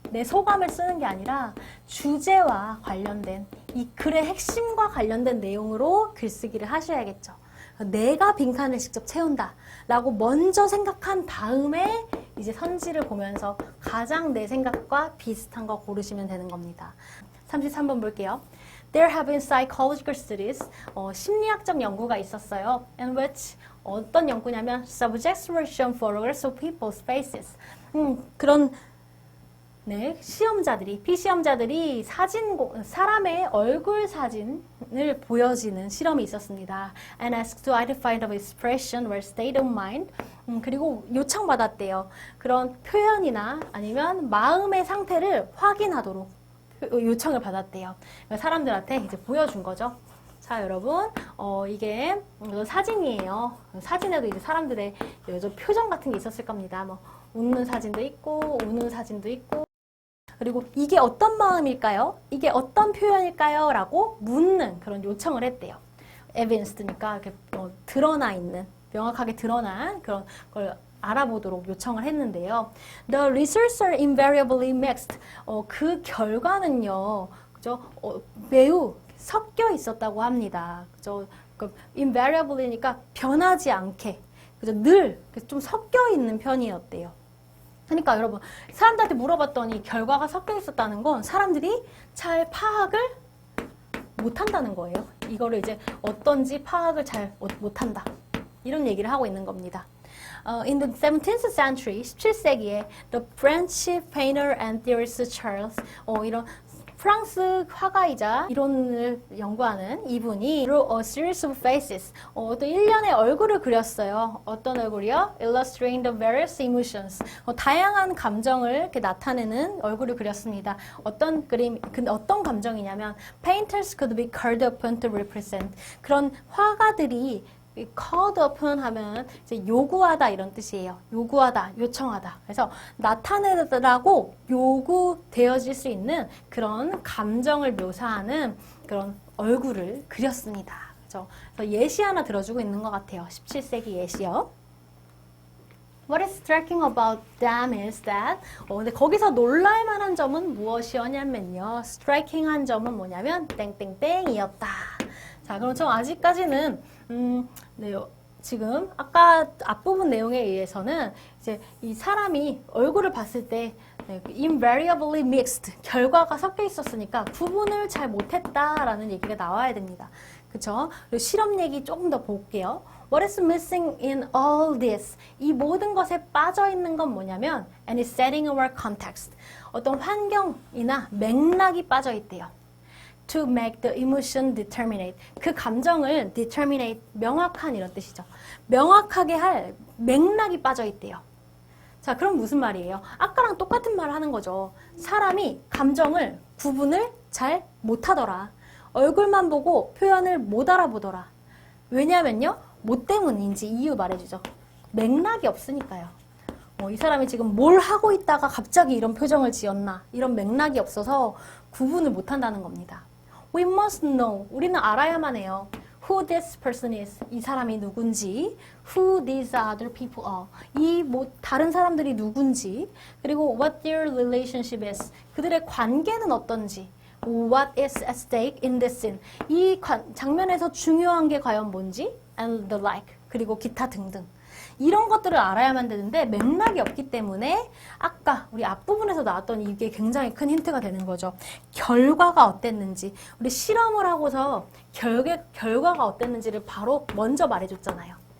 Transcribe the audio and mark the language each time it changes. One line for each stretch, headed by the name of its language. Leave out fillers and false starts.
Korean: 내 소감을 쓰는 게 아니라 주제와 관련된 이 글의 핵심과 관련된 내용으로 글쓰기를 하셔야겠죠. 내가 빈칸을 직접 채운다 라고 먼저 생각한 다음에 이제 선지를 보면서 가장 내 생각과 비슷한 거 고르시면 되는 겁니다. 33번 볼게요.
English: There have been psychological studies,
Korean: 심리학적 연구가 있었어요.
English: In which,
Korean: 어떤 연구냐면
English: subjects were shown photographs of people's faces.
Korean: 그런 네, 피시험자들이 사람의 얼굴 사진을 보여지는 실험이 있었습니다.
English: And asked to identify the expression or state of mind.
Korean: 그리고 요청받았대요. 그런 표현이나 아니면 마음의 상태를 확인하도록 요청을 받았대요. 사람들한테 이제 보여준 거죠. 자, 여러분, 이게 사진이에요. 사진에도 이제 사람들의 표정 같은 게 있었을 겁니다. 뭐, 웃는 사진도 있고, 우는 사진도 있고, 그리고 이게 어떤 마음일까요? 이게 어떤 표현일까요? 라고 묻는 그런 요청을 했대요. 에비던스니까 이렇게 드러나 있는, 명확하게 드러난 그런 걸 알아보도록 요청을 했는데요.
English: The results are invariably mixed.
Korean: 그 결과는요, 그죠? 매우 섞여 있었다고 합니다. 그죠? invariably니까 변하지 않게, 그죠? 늘 좀 섞여 있는 편이었대요. 그러니까 여러분, 사람들한테 물어봤더니 결과가 섞여 있었다는 건 사람들이 잘 파악을 못한다는 거예요. 이거를 이제 어떤지 파악을 잘 못한다. 이런 얘기를 하고 있는 겁니다.
English: In the 17th century,
Korean: 17세기에
English: the French painter and theorist Charles,
Korean: 이런 프랑스 화가이자 이론을 연구하는 이분이
English: Drew a series of faces,
Korean: 또 일련의 얼굴을 그렸어요. 어떤 얼굴이요?
English: Illustrating the various emotions,
Korean: 다양한 감정을 이렇게 나타내는 얼굴을 그렸습니다. 어떤 감정이냐면
English: Painters could be called upon to represent,
Korean: 그런 화가들이
English: called upon
Korean: 하면 이제 요구하다 이런 뜻이에요. 요구하다, 요청하다. 그래서 나타내라고 요구되어질 수 있는 그런 감정을 묘사하는 그런 얼굴을 그렸습니다. 그래서 예시 하나 들어주고 있는 것 같아요. 17세기 예시요.
English: What is striking about them is that,
Korean: 근데 거기서 놀랄만한 점은 무엇이었냐면요. striking한 점은 뭐냐면 땡땡땡이었다. 자, 그럼 좀 아직까지는 네, 지금 아까 앞부분 내용에 의해서는 이제 이 사람이 얼굴을 봤을 때
English: invariably mixed,
Korean: 결과가 섞여 있었으니까 구분을 잘 못했다라는 얘기가 나와야 됩니다. 그쵸? 그리고 실험 얘기 조금 더 볼게요.
English: What is missing in all this?
Korean: 이 모든 것에 빠져 있는 건 뭐냐면
English: any setting or context,
Korean: 어떤 환경이나 맥락이 빠져 있대요.
English: To make the emotion determinate.
Korean: 그 감정을 determinate, 명확한 이런 뜻이죠. 명확하게 할 맥락이 빠져 있대요. 자, 그럼 무슨 말이에요? 아까랑 똑같은 말을 하는 거죠. 사람이 감정을 구분을 잘 못하더라. 얼굴만 보고 표현을 못 알아보더라. 왜냐면요, 뭐 때문인지 이유 말해주죠. 맥락이 없으니까요. 이 사람이 지금 뭘 하고 있다가 갑자기 이런 표정을 지었나, 이런 맥락이 없어서 구분을 못한다는 겁니다.
English: We must know.
Korean: 우리는 알아야만 해요.
English: Who this person is.
Korean: 이 사람이 누군지.
English: Who these other people are.
Korean: 다른 사람들이 누군지. 그리고
English: what their relationship is.
Korean: 그들의 관계는 어떤지.
English: What is at stake in this scene.
Korean: 이 장면에서 중요한 게 과연 뭔지.
English: And the like.
Korean: 그리고 기타 등등. 이런 것들을 알아야만 되는데 맥락이 없기 때문에 아까 우리 앞부분에서 나왔던 이게 굉장히 큰 힌트가 되는 거죠. 결과가 어땠는지, 우리 실험을 하고서 결과가 어땠는지를 바로 먼저 말해줬잖아요.